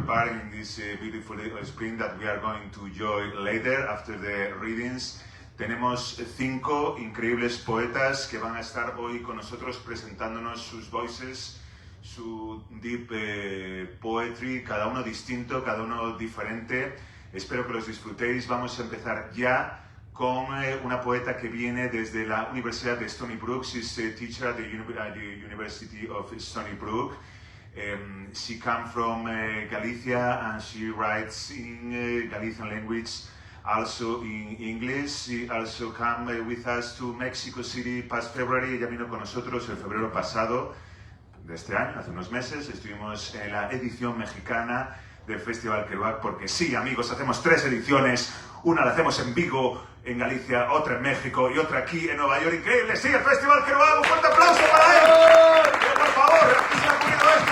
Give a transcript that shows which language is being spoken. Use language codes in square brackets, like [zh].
[en] In this beautiful spring that we are going to enjoy later after the readings. [es] Tenemos 5 increíbles poetas que van a estar hoy con nosotros presentándonos sus [en] voices, [es] su [en] deep poetry, [es] cada uno distinto, cada uno diferente. Espero que los disfrutéis. Vamos a empezar ya con una poeta que viene desde la Universidad de Stony Brook. [en] She's a teacher at the University of Stony Brook. She comes from Galicia and she writes in Galician language, also in English. She also came with us to Mexico City past February. [es] Ella vino con nosotros el febrero pasado de este año, hace unos meses. Estuvimos en la edición mexicana del Festival KEROUAC, porque sí, amigos, hacemos 3 ediciones. Una la hacemos en Vigo, en Galicia, otra en México y otra aquí en Nueva York. ¡Increíble! ¡Sí, el Festival KEROUAC! ¡Un fuerte aplauso para él! ¡Por favor! ¡Aquí se ha ocurrido esto!